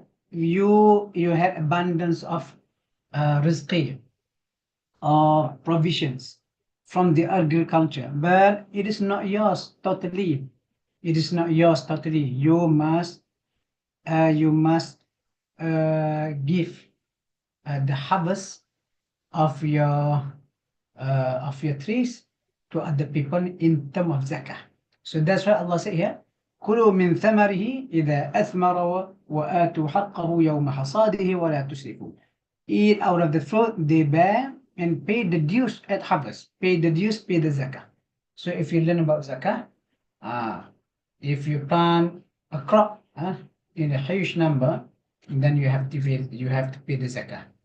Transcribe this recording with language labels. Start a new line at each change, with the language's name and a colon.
English: You had abundance of rizqi or provisions from the agriculture, but it is not yours totally. It is not yours totally. You must give the harvest of your trees to other people in terms of zakah. So that's why Allah said here,
Arabic: كلوا من ثمره إذا أثمر وآتوا حقه يوم حصاده ولا تسرفوا.
English: Eat out of the fruit they bear and pay the dues at harvest. Pay the dues, pay the zakah. So if you learn about zakah, if you plant a crop in a huge number, then you have to pay the zakah.